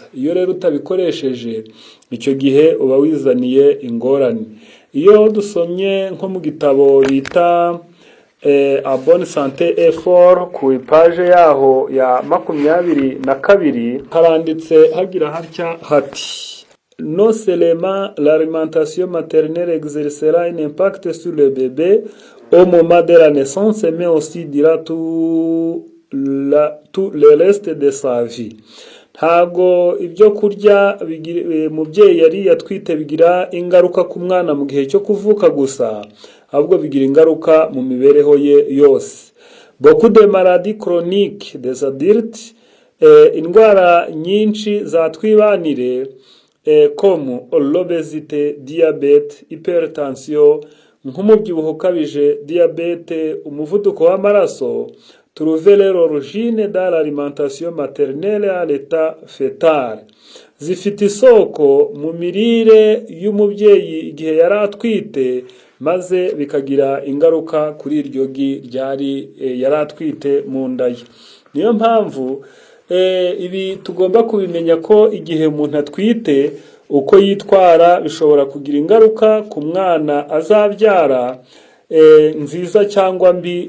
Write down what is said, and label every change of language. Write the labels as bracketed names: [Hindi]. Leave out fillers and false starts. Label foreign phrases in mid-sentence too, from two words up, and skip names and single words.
[Kinyarwanda] Iyo rero utabikoresheje, icyo gihe uba wizaniye ingorane. Iyo dusomye nko mu gitabo bita A Bonne Santé et Fort, ku page yaho ya 22 haranditse hagira hatya hati: [French] non seulement l'alimentation maternelle exercera un impact sur le bébé au moment de la naissance, mais aussi durant tout le reste de sa vie. [Kinyarwanda] Ntago ibyo kurya mubyeyi yari yatwite bigira ingaruka ku mwana mu gihe cyo kuvuka gusa, ahubwo bigira ingaruka mu mibereho ye yose. [French] Beaucoup de maladies chroniques des adultes, [Kinyarwanda] indwara nyinshi za twibanire, [French] comme l'obésité, diabete, hypertension, [Kinyarwanda] nk'umubyibuho ukabije, diabete, umuvuduko w'amaraso, [French] trouver l'origine dans l'alimentation maternelle à l'état fœtal. [Kinyarwanda] Zifite isoko mu mirire y'umubyeyi igihe yari atwite, maze bikagira ingaruka kuri iryo gi ryari yari atwite mu nda ye. Niyo mpamvu ibi tugomba kubimenya ko igihe umuntu atwite uko yitwara bishobora kugira ingaruka ku mwana azabyara, nziza cyangwa mbi.